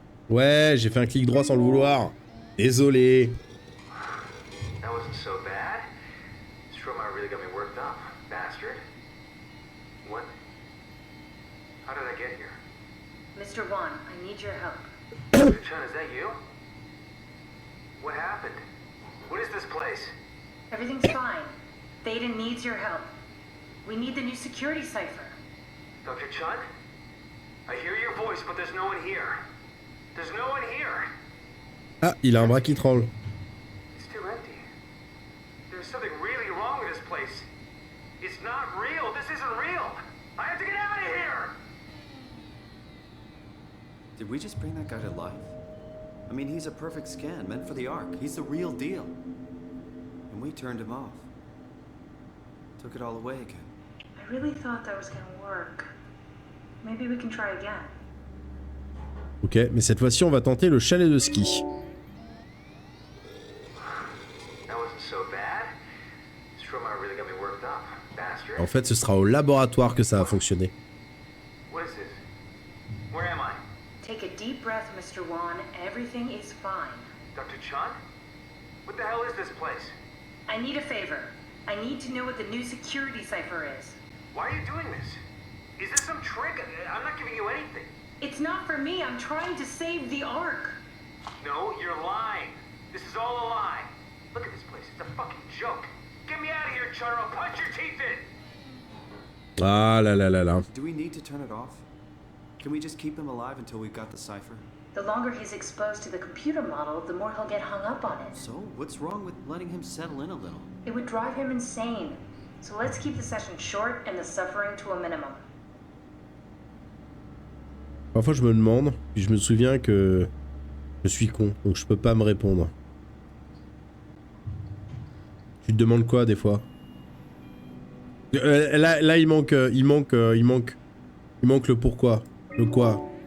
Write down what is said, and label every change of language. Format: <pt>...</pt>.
<fr>Ouais, j'ai fait un clic droit sans le vouloir. Désolé.</fr> <en>That wasn't so bad. Stromae really got me worked up, bastard. What? How did I get here? Mr. Wan, I need your help. Dr. Chun, is that you? What happened? What is this place? Everything's fine. Thaden needs your help. We need the new security cipher. Dr. Chun? I hear your voice, but there's no one here. There's no one here.</en> <fr>Ah, il a un bras qui troll.</fr> <en>It's too empty. There's something really wrong with this place. It's not real. This isn't real. I have to get out of here. Did we just bring that guy to life? I mean, he's a perfect scan, meant for the Ark. He's the real deal. And we turned him off. Took it all away again. I really thought that was gonna work. Maybe we can try again.</en> <fr>Ok, mais cette fois-ci, on va tenter le chalet de ski.</fr> <en>That wasn't so bad. Stromae really got me worked up, bastard.</en> <fr>En fait, ce sera au laboratoire que ça va fonctionner.</fr> <en>What is this? Where am I? Take a deep breath, Mr. Wan. Everything is fine. Dr. Chun? What the hell is this place? I need a favor. I need to know what the new security cipher is. Why are you doing this? Is this some trick? I'm not giving you anything. It's not for me. I'm trying to save the Ark. No, you're lying. This is all a lie. Look at this place. It's a fucking joke. Get me out of here, Chun, or I'll punch your teeth in.</en> <fr>Ah là là là là.</fr> <en>Do we need to turn it off? Can we just keep him alive until we've got the cipher? The longer he's exposed to the computer model, the more he'll get hung up on it. So, what's wrong with letting him settle in a little? It would drive him insane. So let's keep the session short and the suffering to a minimum.</en> <fr>Parfois, je me demande, puis je me souviens que je suis con, donc je peux pas me répondre. Tu te demandes quoi des fois? Là, il manque le pourquoi, le quoi.</fr>